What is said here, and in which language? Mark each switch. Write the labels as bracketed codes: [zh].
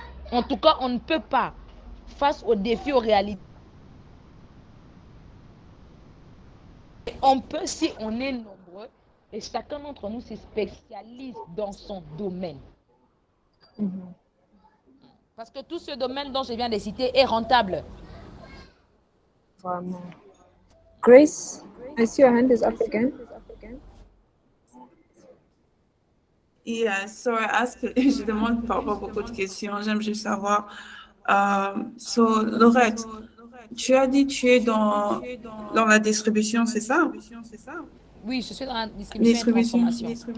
[fr] En tout cas, on ne peut pas, face aux défis, aux réalités, on peut si on est nombreux et chacun d'entre nous se spécialise dans son domaine. Parce que tout ce domaine dont je viens de citer est rentable. Vraiment. [en] Grace, I see your hand is up again. Yeah, so I ask, [fr] je demande parfois beaucoup de questions, j'aime juste savoir. So, Laurette, tu as dit que tu es dans la distribution, c'est ça? Oui, je suis dans la distribution et transformation.